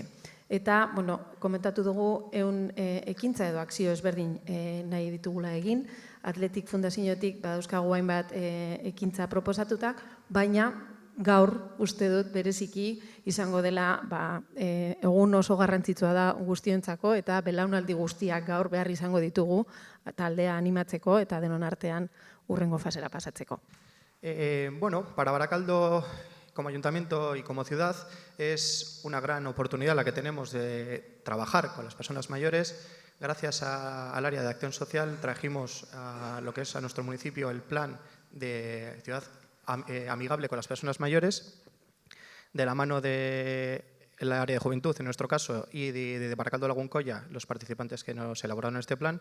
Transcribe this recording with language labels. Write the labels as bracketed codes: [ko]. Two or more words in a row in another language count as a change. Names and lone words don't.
[eu] Eta, komentatu dugu, ekintza edo akzio ezberdin nahi ditugula egin, Atletik Fundaziotik dauzkagu hainbat ekintza proposatutak, baina gaur uste dut bereziki izango dela egun oso garrantzitsua da guztiontzako eta belaunaldi guztiak gaur behar izango ditugu taldea animatzeko eta denon artean hurrengo fasera pasatzeko. [es] Para Barakaldo como ayuntamiento y como ciudad es una gran oportunidad la que tenemos de trabajar con las personas mayores. Gracias al área de acción social trajimos a lo que es a nuestro municipio el plan de ciudad amigable con las personas mayores, de la mano del área de juventud, en nuestro caso, y de Barakaldo Lagunkoya, los participantes que nos elaboraron este plan.